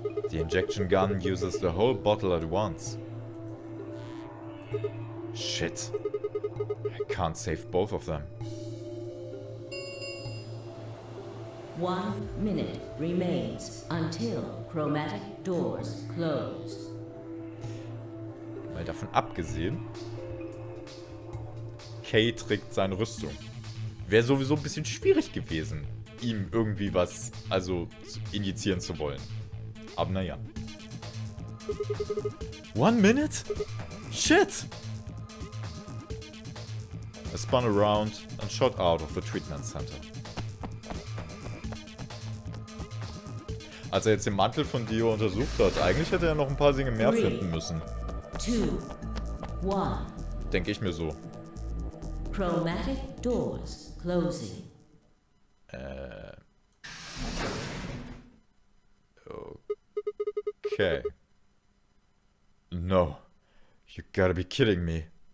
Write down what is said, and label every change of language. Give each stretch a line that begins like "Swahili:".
English: The injection gun uses the whole bottle at once. Shit. I can't save both of them. 1 minute remains until chromatic doors close.
German: Mal davon abgesehen, Kay trägt seine Rüstung. Wäre sowieso ein bisschen schwierig gewesen, ihm irgendwie was, also injizieren zu wollen. Aber naja.
English: 1 minute? Shit! I spun around and shot out of the treatment center.
German: Als er jetzt den Mantel von Dio untersucht hat, eigentlich hätte er noch ein paar Dinge mehr finden müssen.
English: 2, 1.
German: Denke ich mir so.
English: Chromatic doors closing. Okay. No. You gotta be kidding me.